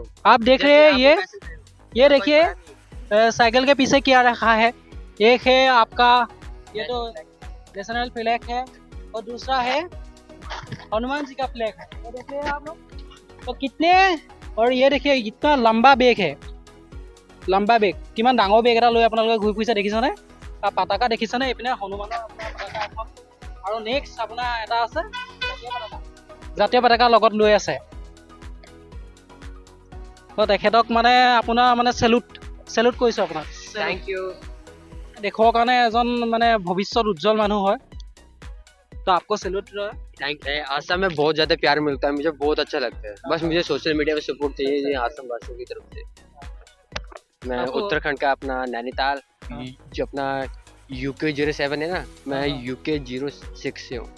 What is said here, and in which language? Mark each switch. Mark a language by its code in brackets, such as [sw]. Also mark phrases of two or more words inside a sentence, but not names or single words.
[hi] आप देख रहे हैं ये देखिए साइकिल के पीछे क्या रखा है एक है आपका ये तो [en] national flag [hi] है और दूसरा है हनुमान जी का फ्लैग है तो देखिए आप लोग तो कितने और ये देखिए इतना लंबा बेग [as] है लंबा बेग किमान डाঙৰ বেগ এটা লৈ আপোনালোকে ঘূৰি ফুৰিছে দেখিছেনে তাৰ পতাকা দেখিছেনে এইপিনে হনুমানৰ আপোনাৰ পতাকা এখন আৰু নেক্সট আপোনাৰ এটা আছে জাতীয় পতাকা লগত লৈ আছে তো তেখেতক মানে আপোনাৰ মানে চেলুট কৰিছোঁ আপোনাক [en] Thank you [as] দেশৰ কাৰণে এজন মানে ভৱিষ্যত উজ্জ্বল মানুহ হয় [hi] तो आपको सैल्यूट [en] Thank you [hi] आसाम में बहुत ज्यादा प्यार मिलता है मुझे बहुत अच्छा लगता है बस मुझे [en] social media [hi] में सपोर्ट चाहिए आसाम वासियों की तरफ से मैं आपको- उत्तराखंड का अपना नैनीताल हाँ। जो अपना UK 07 है ना, मैं हाँ। UK 06 से हूँ।